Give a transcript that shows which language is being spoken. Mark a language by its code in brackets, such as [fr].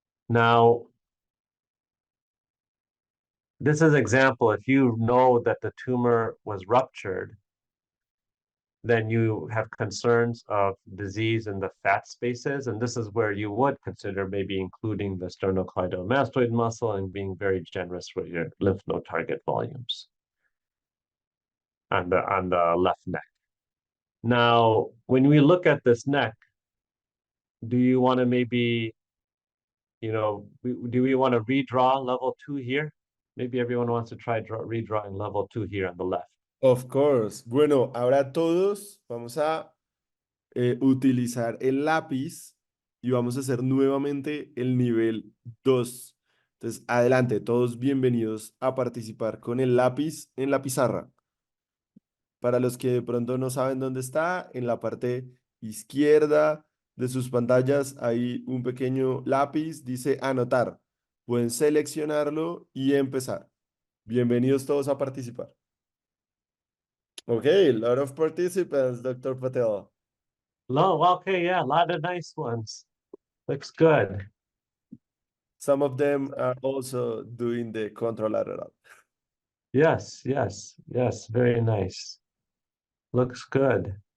[en] Now, this is example, if you know that the tumor was ruptured, then you have concerns of disease in the fat spaces, and this is where you would consider maybe including the sternocleidomastoid muscle and being very generous with your lymph node target volumes on the left neck. Now, when we look at this neck, do you want to maybe, do we want to redraw level 2 here? Maybe everyone wants to try redrawing level 2 here on the left. Of course. [es] Bueno, ahora todos vamos a utilizar el lápiz y vamos a hacer nuevamente el nivel 2. Entonces, adelante, todos bienvenidos a participar con el lápiz en la pizarra. Para los que de pronto no saben dónde está, en la parte izquierda de sus pantallas hay un pequeño lápiz, dice anotar. Pueden seleccionarlo y empezar. Bienvenidos todos a participar. [en] Okay, a lot of participants, Dr. Patel. Okay, yeah, a lot of nice ones. Looks good. Some of them are also doing the contralateral. Yes, very nice. Looks good.